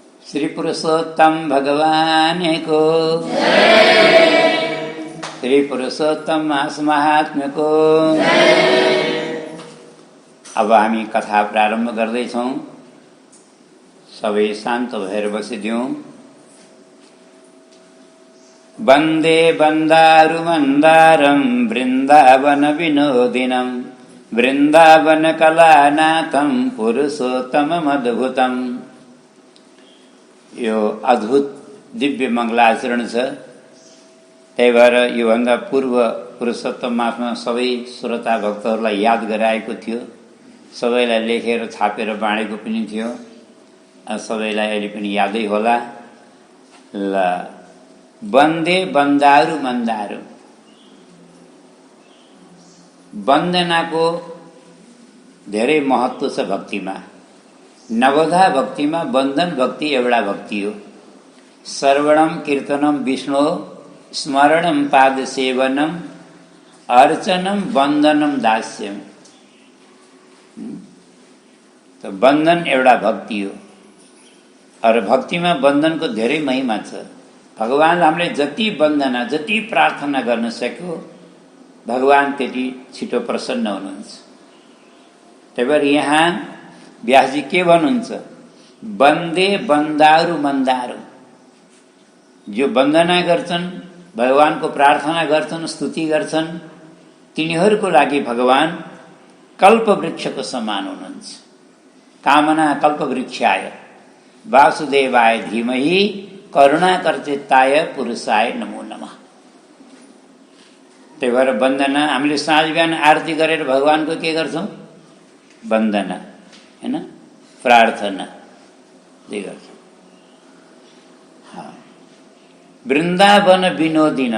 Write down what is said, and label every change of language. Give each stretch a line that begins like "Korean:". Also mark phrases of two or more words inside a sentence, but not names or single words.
Nepali: श्री पुरुषोत्तम भगवान को, श्री पुरुषोत्तम मास महात्म्य को। अब हामी कथा प्रारम्भ गर्दैछौं। सबै शान्त भएर बसिदियौं।
Sanskrit: वन्दे वन्दारु मन्दारं वृन्दावन विनोदिनं वृन्दावन कलानाथं पुरुषोत्तममद्भुतम्।
Nepali: यो अद्भुत दिव्य मङ्गलाचरण छ। त्यही भएर योभन्दा पूर्व पुरुषोत्तम मासमा सबै श्रोता भक्तहरूलाई याद गराएको थियो, सबैलाई लेखेर छापेर बाँडेको पनि थियो। सबैलाई अहिले पनि यादै होला। ल,
Sanskrit: वन्दे वन्दारु मन्दारु।
Nepali: वन्दनाको धेरै महत्त्व छ भक्तिमा। नवधा भक्तिमा वन्दन भक्ति एउटा भक्ति हो।
Sanskrit: श्रवणम कीर्तनम विष्णु स्मरणम पाद सेवनम अर्चनम वन्दनम दास्यम।
Nepali: तो वन्दन एउटा भक्ति हो। और भक्तिमा वन्दनको धेरै महिमा छ। भगवान हामीले जति वन्दना जति प्रार्थना गर्न सक्यो भगवान त्यति छिटो प्रसन्न हुनुहुन्छ। त्यही भएर यहाँ व्यासजी के भन्नुहुन्छ?
Sanskrit: वन्दे वन्दारु मन्दारु।
Nepali: जो वन्दना गर्छन्, भगवानको प्रार्थना गर्छन्, स्तुति गर्छन्, तिनीहरूको लागि भगवान कल्पवृक्षको समान हुनुहुन्छ।
Sanskrit: कामना कल्पवृक्षाय वासुदेवाय धीमहि करुणाकरचित्ताय पुरुषाय नमो नमः।
Nepali: त्यही भएर वन्दना हामीले साँझ बिहान आरती गरेर भगवानको के गर्छौं? वन्दना, हैन, प्रार्थना जे गर्छौं।
Sanskrit: वृन्दावन विनोदिनम।